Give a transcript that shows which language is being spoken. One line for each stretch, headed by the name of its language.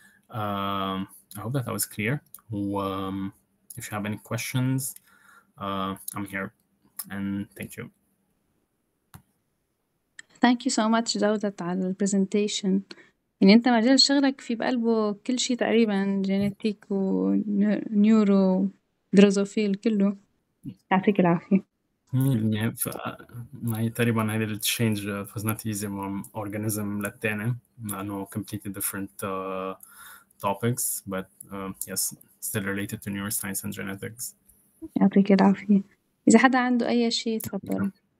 English: I hope that was clear. If you have any questions, I'm here, and thank you. Thank you so much
Arabic: جودت على البرزنتيشن. يعني أنت مجال شغلك في بقلبه كل شيء تقريبا جينيتيك ونيورو دروزوفيل كله. يعطيك العافية. يعني ما هي تقريبا هذه التشينج
English: was not easy from organism
Arabic: للتاني لأنه
English: completely different topics, but yes, still related to neuroscience and genetics.
Arabic: يعطيك العافية. إذا حدا عنده أي شيء تفضل.